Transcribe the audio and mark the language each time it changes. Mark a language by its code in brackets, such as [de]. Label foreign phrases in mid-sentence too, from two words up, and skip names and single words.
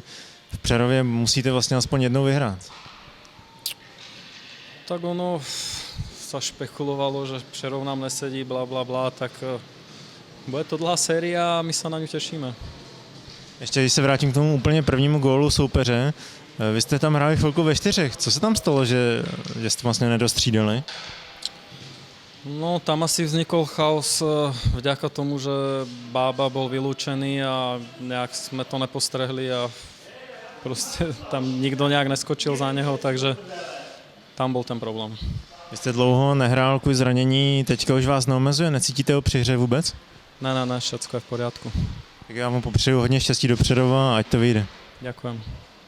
[cs] V Přerově musíte vlastně aspoň jednou vyhrát. [sk] Tak ono sa špekulovalo, že Přerov nám nesedí, bla, tak bude to dlhá séria a my sa na ňu tešíme. [cs] Ještě když se vrátím k tomu úplně prvnímu gólu soupeře, vy jste tam hráli chvilku ve čtyřech. Co se tam stalo, že jste vlastně nedostřídali? [sk] No, tam asi vznikol chaos vďaka tomu, že Bába bol vylúčený a nejak sme to nepostrehli a proste tam nikto nejak neskočil za neho, takže tam bol ten problém. [cs] Vy jste dlouho nehrál kvůli zranění, teďka už vás neomezuje, necítíte ho při hře vůbec? [sk] Ne, všetko je v poriadku. [cs] Tak já vám popřeju hodně štěstí do Přerova a ať to vyjde. [sk] Ďakujem.